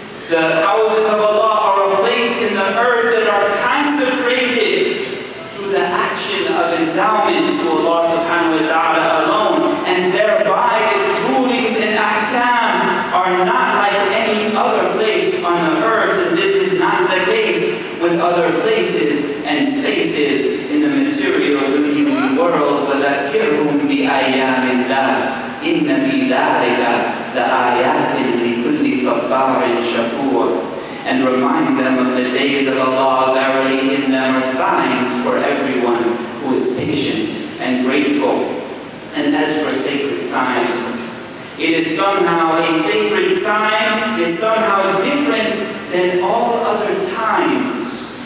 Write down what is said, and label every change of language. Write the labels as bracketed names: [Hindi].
[English] The houses of Allah are a place in the earth that are consecrated through the action of endowment to Allah subhanahu wa ta'ala alone, and thereby its rulings and ahkam are not like any other place on the earth, and this is not the case with other places and spaces in the material dunyawi [Arabic] world, وَذَكِّرْهُمْ بِأَيَّامِ اللَّهِ إِنَّ فِي ذَلِكَ لَآيَاتٍ لِكُلِّ صَبَّارٍ شَكُورٍ. [English] And remind them of the days of Allah. Verily in them are signs for everyone who is patient and grateful. And as for sacred times, it is somehow a sacred time, is somehow different than all other times.